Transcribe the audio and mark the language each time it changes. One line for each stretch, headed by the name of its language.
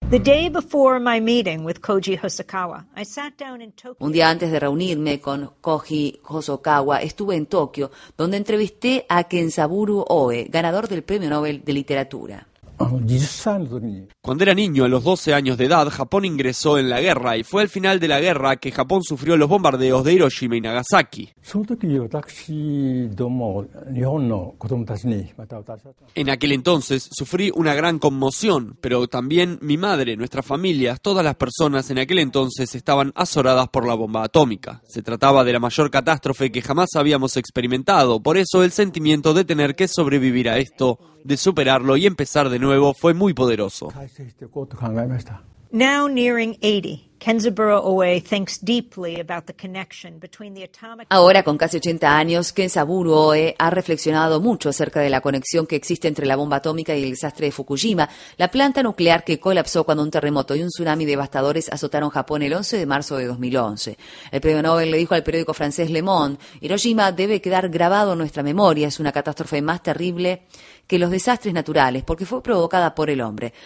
English: The day before my meeting with Koji Hosokawa, I sat down in Tokyo.
Spanish: Un día antes de reunirme con Koji Hosokawa, estuve en Tokio, donde entrevisté a Kensaburo Oe, ganador del Premio Nobel de Literatura. Cuando era niño, a los 12 años de edad, Japón ingresó en la guerra y fue al final de la guerra que Japón sufrió los bombardeos de Hiroshima y Nagasaki. En aquel entonces sufrí una gran conmoción, pero también mi madre, nuestras familias, todas las personas en aquel entonces estaban azoradas por la bomba atómica. Se trataba de la mayor catástrofe que jamás habíamos experimentado, por eso el sentimiento de tener que sobrevivir a esto, de superarlo y empezar de nuevo fue muy poderoso.
English: Now nearing 80, Kenzaburo Oe thinks deeply about the connection between the atomic.
Spanish: Ahora, con casi 80 años, Kenzaburo Oe ha reflexionado mucho acerca de la conexión que existe entre la bomba atómica y el desastre de Fukushima, la planta nuclear que colapsó cuando un terremoto y un tsunami devastadores azotaron Japón el 11 de marzo de 2011. El premio Nobel le dijo al periódico francés Le Monde: Hiroshima debe quedar grabado en nuestra memoria, es una catástrofe más terrible que los desastres naturales, porque fue provocada por el hombre.